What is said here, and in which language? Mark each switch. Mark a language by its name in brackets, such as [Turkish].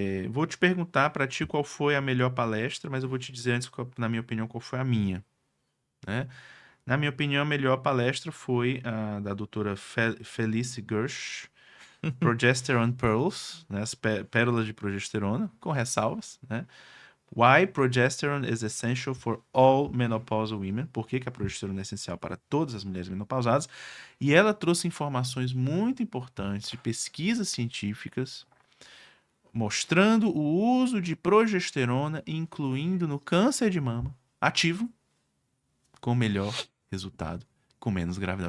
[Portuguese] Vou te perguntar para ti qual foi a melhor palestra, mas eu vou te dizer antes, na minha opinião, qual foi a minha, né? Na minha opinião, a melhor palestra foi a da doutora Felice Gersh, Progesterone Pearls, né? As pérolas de progesterona, com ressalvas, né? [English] Why progesterone is essential for all menopausal women. [Portuguese] Por que a progesterona é essencial para todas as mulheres menopausadas? E ela trouxe informações muito importantes de pesquisas científicas mostrando o uso de progesterona, incluindo no câncer de mama ativo, com melhor resultado, com menos gravidade.